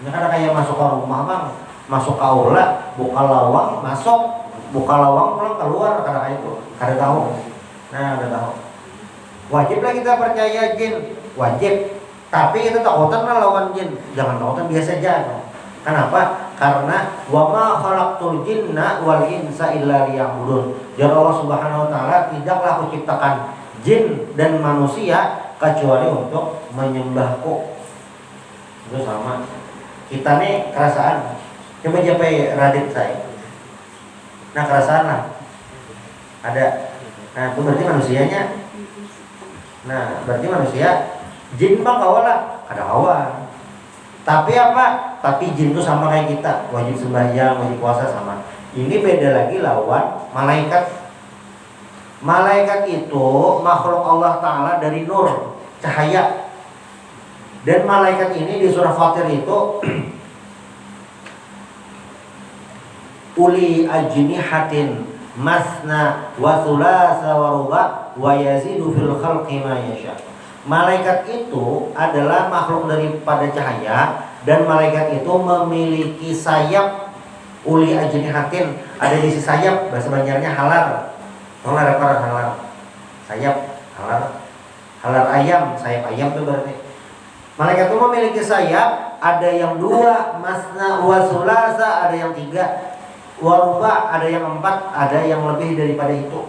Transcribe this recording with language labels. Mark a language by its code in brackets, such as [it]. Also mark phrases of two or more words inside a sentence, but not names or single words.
[bjn] Ini kan kayak masuk ke rumah bang, masuk ke aula, buka lawang, masuk, buka lawang pulang keluar, karena itu, kada tahu. Nah, ada tahu. [id] Wajiblah kita percaya jin, wajib. [bjn] Tapi kita takutan lawan jin, jangan takutan biasa aja. [id] Kenapa? [ar] Karena وما خلقت الجن والإنس إلا ليعبدون. [id] Jadi Allah [ar] سبحانه وتعالى [id] tidaklah aku ciptakan jin dan manusia kecuali untuk menyembahku. Itu sama. [bjn] Kita nih kerasaan. Coba japai radit saya. Nah, kerasaan lah. [id] Ada. [bjn] Nah, itu berarti manusianya. Nah, berarti manusia jin bang kawan lah, ada kawan. [id] Tapi apa? Tapi jin itu sama kayak kita, wajib sembahyang, wajib puasa sama. [bjn] Ini beda lagi lawan malaikat. Malaikat itu makhluk Allah Ta'ala dari nur, cahaya. [id] Dan malaikat ini di surah Fatir itu [ar] أولي أجنحة مثنى وثلاث ورباع ويزيد في الخلق ما يشاء. [id] Malaikat itu adalah makhluk daripada cahaya dan malaikat itu memiliki sayap [ar] أولي أجنحة, [id] ada di sisi sayap, bahasa Banjarnya halar. [bjn] Tahu ada para halar. Sayap halar. [id] Halar ayam, sayap ayam itu berarti. Malaikat itu memiliki sayap, ada yang 2, [ar] مثنى وثلاث, [id] ada yang 3, waruba, ada yang 4, ada yang lebih daripada itu.